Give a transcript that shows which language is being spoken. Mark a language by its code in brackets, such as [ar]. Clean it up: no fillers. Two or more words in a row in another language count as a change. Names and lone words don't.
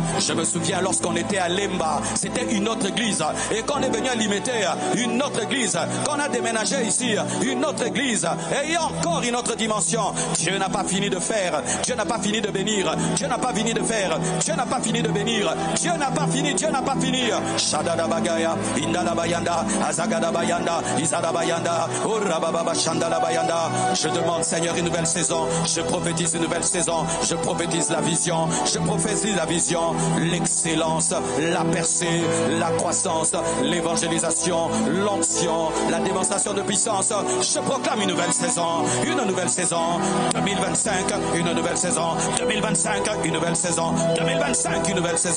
[fr] Je me souviens lorsqu'on était à Lemba, c'était une autre église. Et quand on est venu à Limité, une autre église. Quand on a déménagé ici, une autre église. Et il y a encore une autre dimension. Dieu n'a pas fini de faire. Dieu n'a pas fini de bénir. Dieu n'a pas fini de faire. Dieu n'a pas fini de bénir. Dieu n'a pas fini. Dieu n'a pas fini. Shadada bagaya, indala bayanda, azagada bayanda, izada bayanda, urababa shandala bayanda. Je demande, Seigneur, une nouvelle saison. Je prophétise une nouvelle saison. Je prophétise la vision. Je prophétise la vision, l'excellence, la percée, la croissance, l'évangélisation, l'onction, la démonstration de puissance. Je proclame une nouvelle saison. Une nouvelle saison 2025, une nouvelle saison 2025, une nouvelle saison 2025, une nouvelle saison.